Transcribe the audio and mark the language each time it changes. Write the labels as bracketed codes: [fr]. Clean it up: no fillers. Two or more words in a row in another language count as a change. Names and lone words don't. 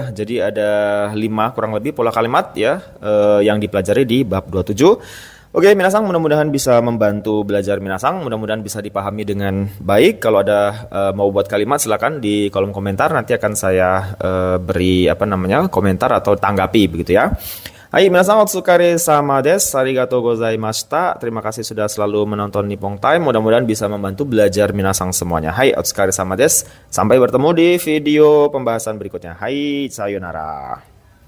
[id] Jadi ada 5 kurang lebih pola kalimat ya yang dipelajari di bab 27. Oke, minasang, mudah-mudahan bisa membantu belajar minasang, mudah-mudahan bisa dipahami dengan baik. Kalau ada mau buat kalimat silakan di kolom komentar, nanti akan saya beri komentar atau tanggapi begitu ya. [ja] はい、皆さん、お疲れ様です. ありがとうございました. [id] Terima kasih sudah selalu menonton Nippon Time. Mudah-mudahan bisa membantu belajar minasang semuanya. [ja] はい、お疲れ様です. [id] Sampai bertemu di video pembahasan berikutnya. [ja] はい、さよなら.